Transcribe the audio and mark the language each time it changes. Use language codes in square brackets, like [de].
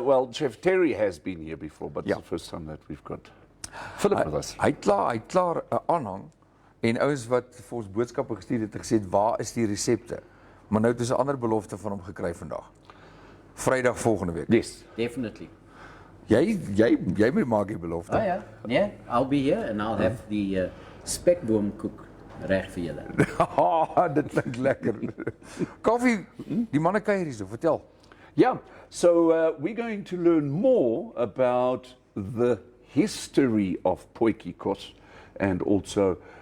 [en] Well, Chef Terry has been here before, but Yeah. it's the first time that we've got Phillip with us. [af] Hy het klaar 'n aanhang en ouens wat vir ons boodskappe gestuur het gesê waar is die resepte? Maar nou het ons 'n ander belofte van hom gekry vandag. Vrydag volgende week. [en] Yes. Definitely. [af] Jy moet maak die belofte. [en] Oh yeah, yeah. I'll be here and I'll have the spekboomkoek [af] reg vir julle. Dit klink lekker. Koffie, die manne kuier hier so, vertel. [en] Yeah, so we're going to learn more about the history of Potjiekos and also